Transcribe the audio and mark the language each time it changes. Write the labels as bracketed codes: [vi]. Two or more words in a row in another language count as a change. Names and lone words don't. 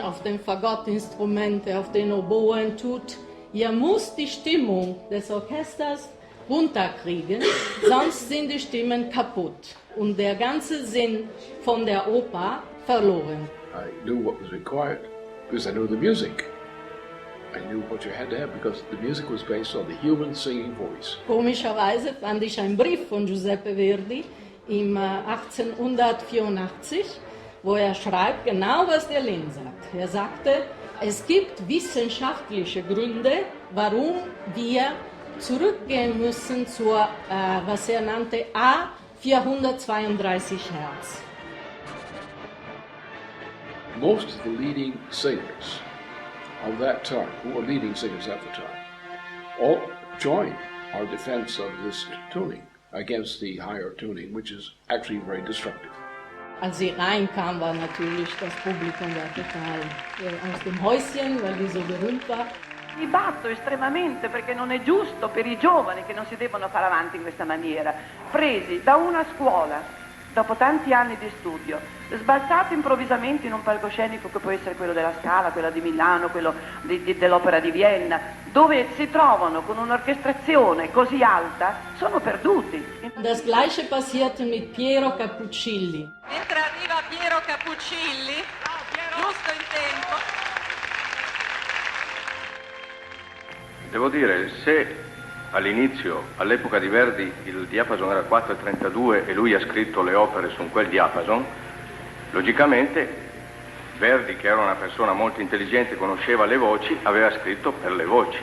[de] auf den Fagottinstrumente, auf den Oboen tut, ihr müsst die Stimmung des Orchesters runterkriegen, sonst sind die Stimmen kaputt und der ganze Sinn von der Oper verloren. [en] I knew what was required because I knew the music. I knew what you had to have because the music was based on the human singing voice. [de] Komischerweise fand ich einen Brief von Giuseppe Verdi im 1884, wo er schreibt genau, was der Lin sagt. Er sagte, es gibt wissenschaftliche Gründe, warum wir zurückgehen müssen zur, was er nannte, A432 Hertz. [en] Most of the leading singers of that time, who were leading singers at the time, all joined our defense of this tuning against the higher tuning, which is actually very destructive. [de] Als sie reinkam, war natürlich das Publikum total aus dem Häuschen, weil die so berühmt war. [it] Mi batto estremamente perché non è giusto per i giovani che non si debbano fare avanti in questa maniera, presi da una scuola, dopo tanti anni di studio, sbalzati improvvisamente in un palcoscenico che può essere quello della Scala, quello di Milano, quello dell'Opera di Vienna, dove si trovano con un'orchestrazione così alta, sono perduti. [de] Das Gleiche passierte mit Piero Cappuccilli. [it] Mentre arriva Piero Cappuccilli, giusto in tempo. Devo dire, se all'inizio, all'epoca di Verdi, il diapason era 4,32 e lui ha scritto le opere su quel diapason, logicamente Verdi, che era una persona molto intelligente, conosceva le voci, aveva scritto per le voci.